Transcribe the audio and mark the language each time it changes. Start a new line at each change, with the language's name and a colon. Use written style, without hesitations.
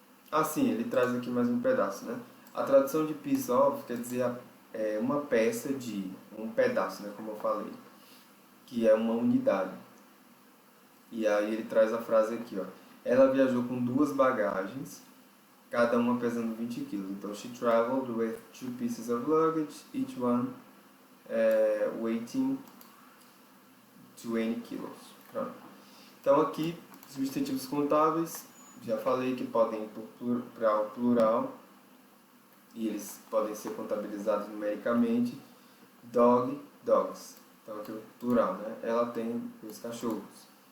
Portuguese: Assim, ele traz aqui mais um pedaço, né? A tradução de piece of quer dizer uma peça de, um pedaço, né? Como eu falei, que é uma unidade. E aí ele traz a frase aqui, ó. Ela viajou com 2 bagagens, cada uma pesando 20 quilos.
English: Então, she traveled with 2 pieces of luggage, each one weighing 20 quilos.
Portuguese: Pronto. Então, aqui, substantivos contáveis, já falei que podem ir para o plural e eles podem ser contabilizados numericamente. Dog, dogs. Então, aqui é o plural, né? Ela tem 2 cachorros.